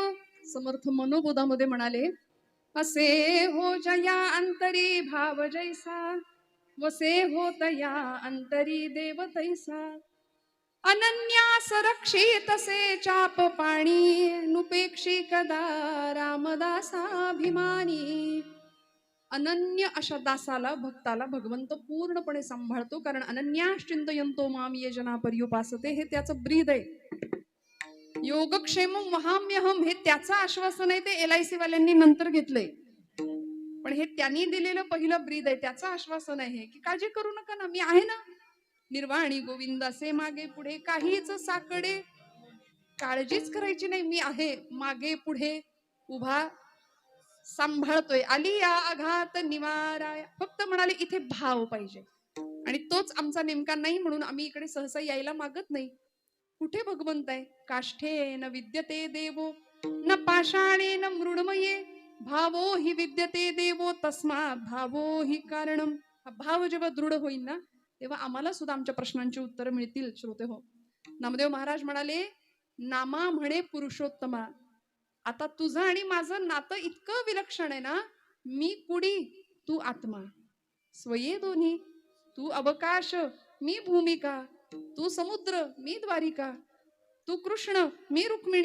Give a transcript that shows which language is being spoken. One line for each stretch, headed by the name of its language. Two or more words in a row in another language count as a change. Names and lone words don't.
Marathi: समर्थ मनोबोधामध्ये म्हणाले, असे हो जया अंतरी भाव जैसा वसे हो तया अंतरी देव तैसा. अनन्यास रक्षित से चाप पाणी नुपेक्षी कदा रामदासाभिमानी. अनन्य अशा दासाला भक्ताला भगवंत पूर्णपणे सांभाळतो, कारण
Sanskrit: अनन्याश्चिंतयन्तो माम ये जना पर्युपासते
Marathi: हे त्याचं ब्रीद आहे.
Sanskrit: योगक्षेमं वहाम्यहम
Marathi: हे त्याचं आश्वासन आहे, ते LIC वाल्यांनी नंतर घेतलंय. पण हे त्यांनी दिलेलं पहिलं ब्रीद आहे, त्याचं आश्वासन आहे की काळजी करू नका ना, मी आहे ना. निर्वाणी गोविंद असे मागे पुढे काहीच साकडे, काळजीच करायची नाही, मी आहे मागे पुढे उभा, सांभाळतोय. आली या आघात निवाराय. फक्त म्हणाले इथे भाव पाहिजे, आणि तोच आमचा नेमका नाही, म्हणून आम्ही इकडे सहसा यायला मागत नाही. कुठे भगवंत आहे?
Sanskrit: काष्ठे न विद्यते देवो न पाषाणे न मृण्मये भावो हि विद्यते देवो तस्मात भावो हि कारणम.
Marathi: हा भाव जेव्हा दृढ होईल ना, तेव्हा आम्हाला सुद्धा आमच्या प्रश्नांची उत्तरं मिळतील. श्रोते हो, नामदेव महाराज म्हणाले, नामा म्हणे पुरुषोत्तमा. आता तुझं आणि माझं नातं इतकं विलक्षण आहे ना, मी कुडी तू आत्मा, स्वये दोन्ही, तू अवकाश मी भूमिका, तू समुद्र मी द्वारिका, तू कृष्ण मी रुक्मिणी.